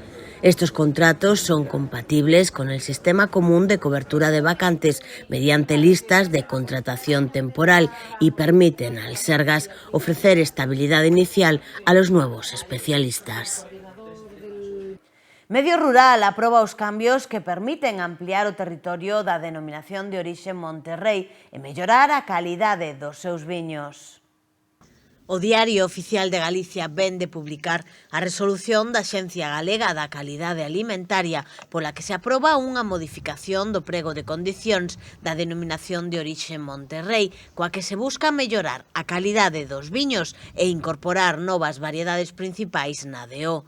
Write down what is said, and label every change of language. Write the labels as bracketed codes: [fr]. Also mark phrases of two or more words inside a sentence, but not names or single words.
[es] Estos contratos son compatibles con el Sistema Común de Cobertura de Vacantes mediante listas de contratación temporal y permiten al Sergas ofrecer estabilidad inicial a los nuevos especialistas. [gl] Medio Rural aproba os cambios que permiten ampliar o territorio da denominación de orixe Monterrei e mellorar a calidade dos seus viños. O Diario Oficial de Galicia vén de publicar a resolución da Axencia Galega da Calidade Alimentaria pola que se aproba unha modificación do prego de condicións da denominación de orixe Monterrei, coa que se busca mellorar a calidade dos viños e incorporar novas variedades principais na DO.